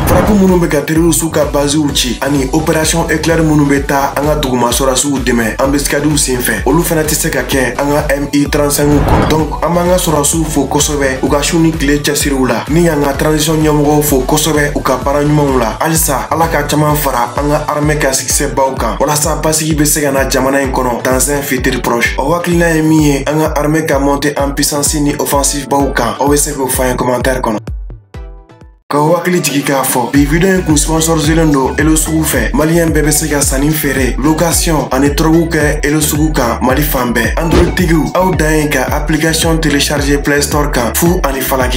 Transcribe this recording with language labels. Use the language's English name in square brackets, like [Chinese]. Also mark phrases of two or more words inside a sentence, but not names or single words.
[Bambara] Frappe minnu bɛ ka terroristes ka basew ci ani [French] opération éclair [Bambara] minnu bɛ taa an ka duguma sɔrɔsiw dɛmɛ embuscade senfɛ olu fana tɛ se ka kɛ an ka Mi-35 kɔ. Donc an b'an ka sɔrɔsiw fo kosɛbɛ u ka su ni tile cɛsiriw la ni y'an ka transition ɲɛmɔgɔw fo kosɛbɛ u ka baara ɲumanw la. Halisa ala ka caman fara an ka armée ka succès baw kan walasa basigi bɛ se ka na jamana in kɔnɔ [French] dans un futur proche. [Bambara] O hakilina ye min ye an ka armée ka [French] monter en puissance [Bambara] ni offensive baw kan aw bɛ se k'o fɔ an ye commentaire kɔnɔ. Ka hakili jigi k'a fɔ bi video in kun sponsoriselen don Elo sugu fɛ. Maliyɛn bɛɛ bɛ se ka sanni feere location ani drogue kɛ Elo sugu kan Mali fan bɛɛ. Android tigiw aw dan ye ka application télécharger Play Store kan fu ani falaki.